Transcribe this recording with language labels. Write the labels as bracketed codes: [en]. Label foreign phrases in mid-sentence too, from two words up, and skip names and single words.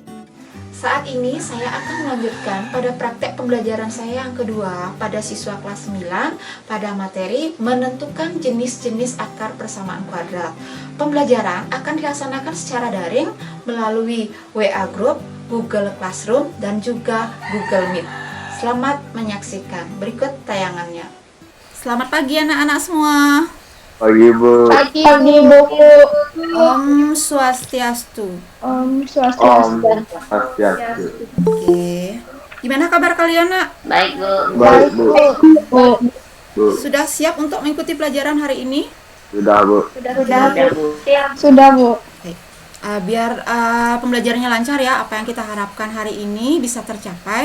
[id] Saat ini saya akan melanjutkan pada praktek pembelajaran saya yang kedua pada siswa kelas 9 pada materi menentukan jenis-jenis akar persamaan kuadrat. Pembelajaran akan dilaksanakan secara daring melalui WA Group, Google Classroom, dan juga Google Meet. Selamat menyaksikan. Berikut tayangannya. Selamat pagi anak-anak semua. Pagi Bu. Pagi Bu. [ban] Om Swastiastu. Om Om Swastiastu. Swastiastu. [id] Oke. Gimana kabar kalian, Nak? Baik Bu. Baik Bu. Bu. Sudah siap untuk mengikuti pelajaran hari ini? Sudah Bu. Sudah Bu. Sudah Bu. Biar pembelajarannya lancar ya, apa yang kita harapkan hari ini bisa tercapai.